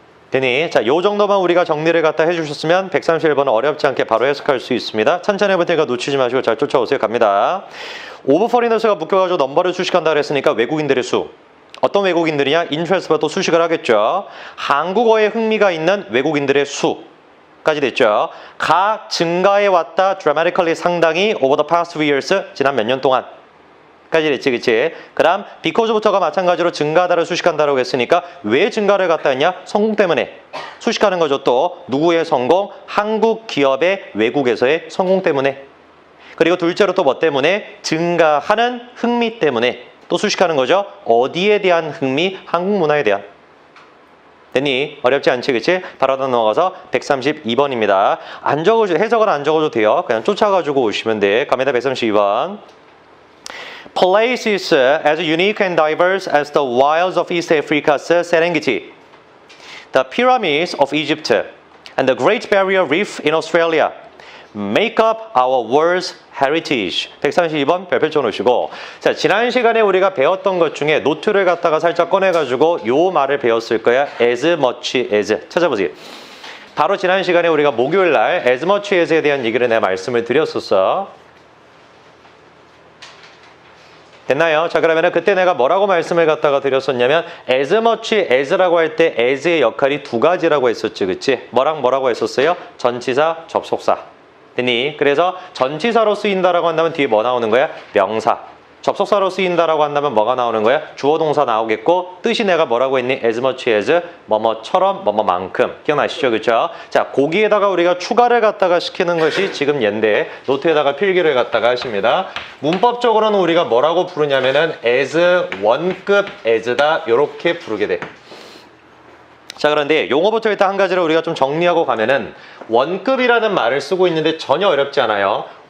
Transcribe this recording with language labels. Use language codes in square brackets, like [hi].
[ko] 되니? 자, 요 정도만 우리가 정리를 갖다 해주셨으면 131번은 어렵지 않게 바로 해석할 수 있습니다. 천천히 해볼 테니까 놓치지 마시고 잘 쫓아오세요. 갑니다. 오브 포리너스가 묶여가지고 넘버를 수식한다 그랬으니까 외국인들의 수. 어떤 외국인들이냐? 인트레스트가 또 수식을 하겠죠. 한국어에 흥미가 있는 외국인들의 수까지 됐죠. 가 증가해 왔다. [en] dramatically [ko] 상당히 [en] over the past few years [ko] 지난 몇 년 동안. 까지 됐지, 그치? 그 다음, because부터가 마찬가지로 증가하다를 수식한다라고 했으니까 왜 증가를 갖다 했냐? 성공 때문에. 수식하는 거죠. 또, 누구의 성공? 한국 기업의 외국에서의 성공 때문에. 그리고 둘째로 또 뭐 때문에? 증가하는 흥미 때문에. 또 수식하는 거죠. 어디에 대한 흥미? 한국 문화에 대한. 됐니? 어렵지 않지, 그치? 바로 넘어가서 132번입니다. 안 적어줘, 해석은 안 적어도 돼요. 그냥 쫓아가지고 오시면 돼. 갑니다, 132번. [en] Places as unique and diverse as the wilds of East Africa's Serengeti, the pyramids of Egypt, and the Great Barrier Reef in Australia make up our world's heritage. [ko] 132번 별표 쳐놓으시고, 자, 지난 시간에 우리가 배웠던 것 중에 노트를 갖다가 살짝 꺼내가지고 요 말을 배웠을 거야. [en] as much as. 찾아보세요. [ko] 바로 지난 시간에 우리가 목요일 날 [en] as much as [ko] 에 대한 얘기를 내가 말씀을 드렸었어. 됐나요? 자, 그러면은 그때 내가 뭐라고 말씀을 갖다가 드렸었냐면 [en] as much as [ko] 라고 할 때 as의 역할이 두 가지라고 했었지, 그치? 뭐라고 했었어요? 전치사, 접속사. 됐니? 그래서 전치사로 쓰인다라고 한다면 뒤에 뭐 나오는 거야? 명사. 접속사로 쓰인다라고 한다면 뭐가 나오는 거야? 주어 동사 나오겠고 뜻이 내가 뭐라고 했니? [en] as much as [ko] 뭐뭐처럼 뭐뭐만큼. 기억나시죠? 그렇죠? 자, 거기에다가 우리가 추가를 갖다가 시키는 것이 지금 얘인데 노트에다가 필기를 갖다가 하십니다. 문법적으로는 우리가 뭐라고 부르냐면은 as 원급 as다 이렇게 부르게 돼. 자, 그런데 용어부터 일단 한 가지를 우리가 좀 정리하고 가면은 원급이라는 말을 쓰고 있는데 전혀 어렵지 않아요.